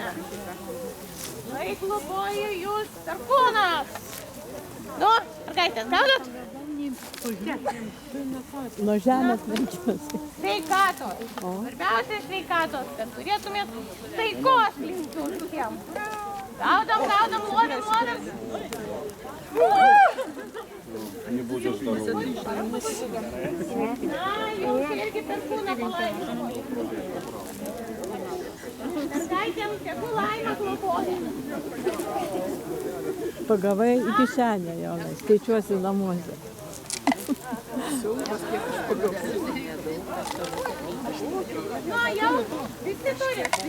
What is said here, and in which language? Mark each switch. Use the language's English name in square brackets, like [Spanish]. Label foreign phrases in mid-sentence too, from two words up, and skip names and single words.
[Lithuanian] Lai globoja jūs Perkūnas. Nu, mergaitės, gaudot? Nuo žemės lenkiuosi. Sveikatos. Svarbiausia sveikatos, kad turėtumėt taikos linkiu visiems. Gaudam, lodam. [Russian] Не будешь здоровым. [Lithuanian] Na, jūs irgi Perkūną palaiminti. Mergaitėm tegu laimę globoja. Pagavai į kišenę, Jonai, skaičiuosi namuose. Na, jau visi turi.